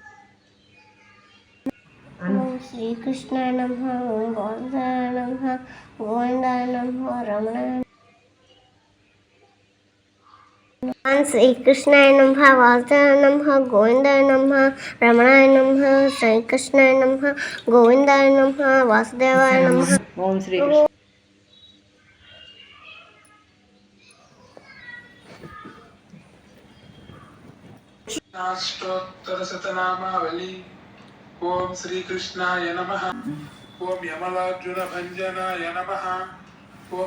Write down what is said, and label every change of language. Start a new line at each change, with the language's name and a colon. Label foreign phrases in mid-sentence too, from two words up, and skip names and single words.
Sanskrit: ఓం శ్రీకృష్ణాయ నమః ఓం గోవిందాయ నమః గోవిందాయ నమః రమణాయ ఓం శ్రీకృష్ణాయ నమః వాసుదేవాయ నమః గోవిందాయ నమః రమణాయ నమః శ్రీకృష్ణాయ నమః గోవిందాయ నమః వాసుదేవాయ నమః ఓం శ్రీకృష్ణ अष्टोत्तरशतनामावली ओम श्रीकृष्णाय नमः ओम यमलार्जुन भंजनाय नमः ओम